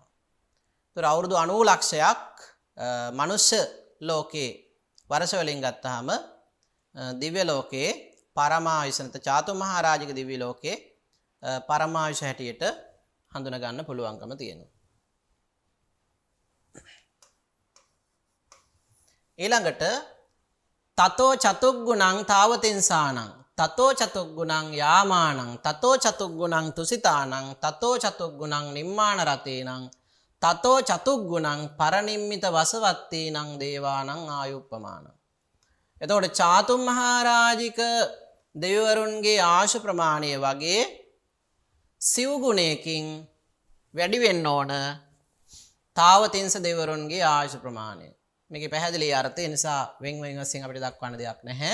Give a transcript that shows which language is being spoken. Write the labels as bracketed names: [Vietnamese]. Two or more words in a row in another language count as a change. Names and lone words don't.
[Sinhala] ඒතර අවුරුදු 90 ලක්ෂයක් මනුෂ්‍ය ලෝකේ වර්ෂ වලින් ගත්තාම දිව්‍ය ලෝකේ පරමායුෂ නැත්නම් චාතුම් මහා රාජික දිව්‍ය ලෝකේ පරමායුෂ හැටියට හඳුනා ගන්න පුළුවන්කම තියෙනවා. [Pali] ඊළඟට තතෝ චතුග්ගුණං තාවතින්සානං තතෝ චතුග්ගුණං යාමානං තතෝ චතුග්ගුණං තුසිතානං තතෝ චතුග්ගුණං නිම්මාන රතේනං තතෝ චතුග්ගුණං පරනිම්මිත වසවත්තේනං දේවානං ආයුප්පමානං. [Sinhala] එතකොට චාතුම් මහා රාජික දෙවිවරුන්ගේ ආයුෂ ප්‍රමාණය වගේ සිව් ගුණයකින් වැඩි වෙන්න ඕන තාවතින්ස දෙවිවරුන්ගේ ආයුෂ ප්‍රමාණය. මේකේ පැහැදිලි අර්ථය නිසා වෙන් වශයෙන් අපිට දක්වන්න දෙයක් නැහැ.